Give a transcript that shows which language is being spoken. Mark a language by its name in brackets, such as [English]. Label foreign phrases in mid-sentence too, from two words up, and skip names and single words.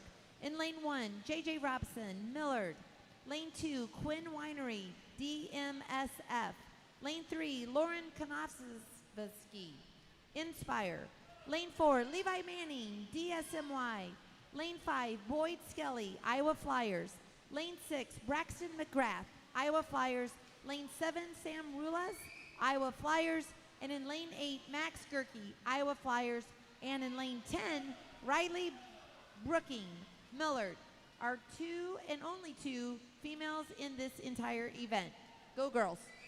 [English] In lane 1, J.J. Robson, Millard. Lane 2, Quinn Winery, DMSF. Lane 3, Lauren Konofsky, Inspire. Lane 4, Levi Manning, DSMY. Lane 5, Boyd Skelly, Iowa Flyers. Lane 6, Braxton McGrath, Iowa Flyers. Lane 7, Sam Rulas, Iowa Flyers. And in lane 8, Max Gerke, Iowa Flyers. And in lane 10, Riley Brooking, Millard. Our 2 and only 2 females in this entire event. Go girls.